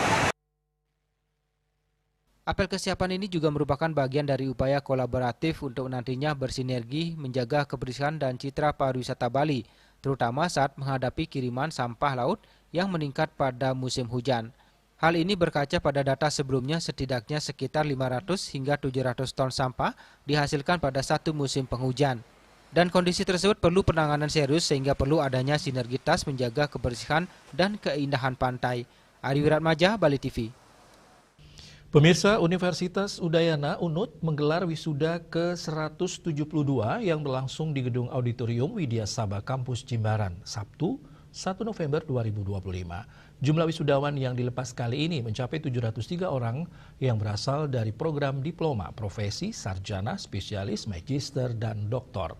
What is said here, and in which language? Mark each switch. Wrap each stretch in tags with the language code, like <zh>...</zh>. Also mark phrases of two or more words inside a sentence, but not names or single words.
<id>Apel kesiapan ini juga merupakan bagian dari upaya kolaboratif untuk nantinya bersinergi menjaga kebersihan dan citra pariwisata Bali, terutama saat menghadapi kiriman sampah laut yang meningkat pada musim hujan. Hal ini berkaca pada data sebelumnya setidaknya sekitar 500 hingga 700 ton sampah dihasilkan pada satu musim penghujan. Dan kondisi tersebut perlu penanganan serius sehingga perlu adanya sinergitas menjaga kebersihan dan keindahan pantai. Ari Wiratmaja, Bali TV. Pemirsa, Universitas Udayana UNUD menggelar wisuda ke-172 yang berlangsung di Gedung Auditorium Widya Sabha Kampus Jimbaran, Sabtu 1 November 2025. Jumlah wisudawan yang dilepas kali ini mencapai 703 orang yang berasal dari program diploma, profesi, sarjana, spesialis, magister, dan doktor.</id>